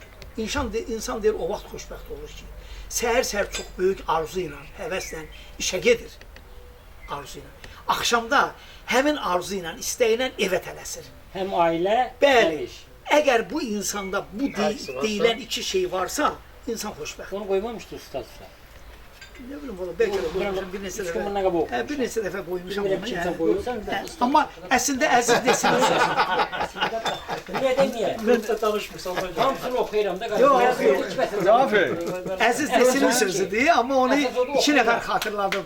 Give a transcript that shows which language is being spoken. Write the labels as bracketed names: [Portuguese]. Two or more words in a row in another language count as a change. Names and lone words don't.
[Azerbaijani] İnsan deyir, o vaxt xoşbəxt olur ki, səhər-səhər çox böyük arzu ilə, həvəslə işə gedir. Arzu ilə. Axşamda həmin arzu ilə, istəyinə evə tələsir. Həm ailə, bəli, əgər bu insanda bu deyilən iki şey varsa, insan xoşbəxt. Onu qoymamışdı ustadsa. [Turkish] Ne bileyim valla, belki de [Azerbaijani] qoymuşam, bir neçə dəfə qoymuşam. Amma əslində Əziz Nesinin sözü. Niyə deməyək? Mən də danışmışam. Hamısını oxuyuram da. Əziz Nesinin sözüdür, amma onu 2 nəfər xatırladım.